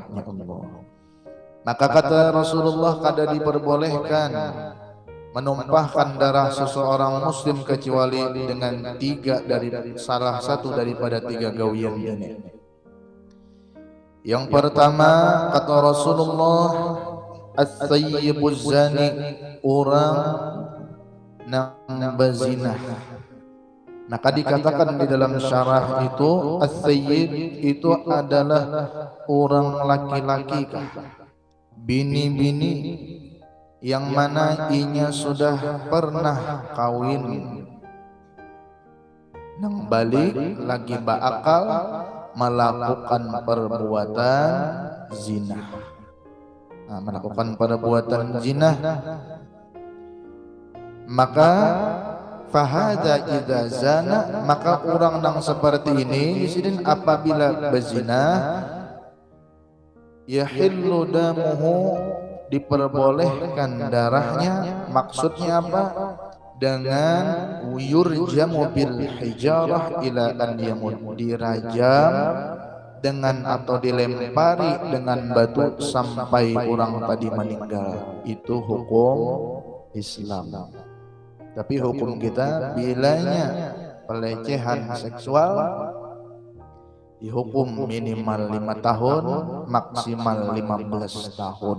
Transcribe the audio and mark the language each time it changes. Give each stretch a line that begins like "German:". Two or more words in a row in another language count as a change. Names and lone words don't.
Indonesian: Maka kata Rasulullah, kada diperbolehkan menumpahkan darah seseorang muslim kecuali dengan salah satu daripada tiga gawian ini. Yang pertama kata Rasulullah,
Arabic: as-sayyibuz zani,
Indonesian: orang nang berzina. Maka dikatakan di dalam syarah itu as-sayyid itu adalah orang laki-laki kah, bini-bini yang mana inya sudah pernah kawin nang balik lagi berakal melakukan perbuatan zina. Nah, melakukan perbuatan zina, maka
Arabic: fahada idza zana,
Indonesian: maka orang nang seperti ini sidin apabila berzina
Arabic: yahillu damuhu,
Indonesian: diperbolehkan darahnya. Maksudnya apa? Dengan
Arabic: yurjamu bil hijarah ila an yamut,
Indonesian: dirajam dengan atau dilempari dengan batu sampai orang tadi meninggal. Itu hukum Islam. Tapi hukum kita bilanya pelecehan seksual dihukum minimal 5 tahun, maksimal 15 tahun.